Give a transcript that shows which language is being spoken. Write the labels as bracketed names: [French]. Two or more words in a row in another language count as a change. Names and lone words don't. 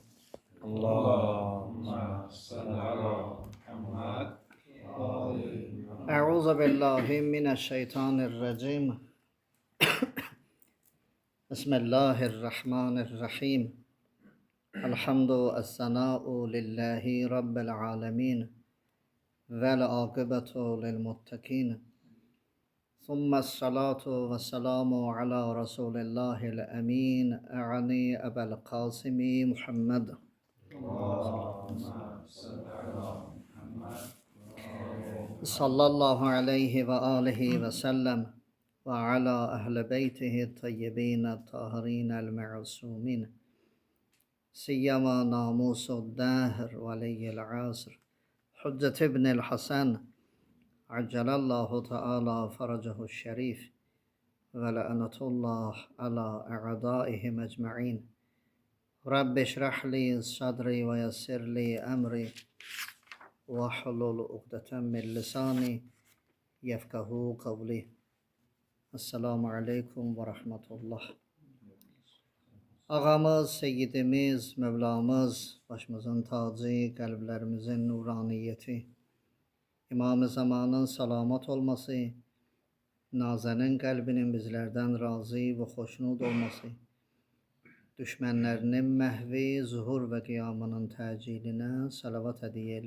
[Arabic] اللهم صل على محمد وآل محمد. أعوذ بالله من الشيطان الرجيم. بسم الله الرحمن الرحيم. الحمد الثناء لله رب العالمين. والعاقبة للمتقين. ثم الصلاة والسلام على رسول الله الأمين. أعني أبا القاسم محمد. اللهم صل على محمد صلى الله عليه وآله وسلم وعلى أهل بيته طيبين طاهرين المعصومين سيما ناموس الدهر ولي العصر حجة ابن الحسن عجل الله تعالى فرجه الشريف ولعنة الله على أعدائهم أجمعين رب اشرح لي صدري ويسر لي أمري وَحْلُلْ عُقْدَةً مِنْ لِسَانِي يَفْقَهُوا قَوْلِي. السلام عليكم ورحمة الله. [Turkish] Ağamız, Seyyidimiz, Mevlamız, başımızın tacı, kalplerimizin nuraniyeti, İmam-ı Zamanın salamat olması, Nazenin kalbinin bizlerden razı ve hoşnut olması, düşmenlerinin mehvi, zuhur ve kıyamının teciline salavat hediye eyle.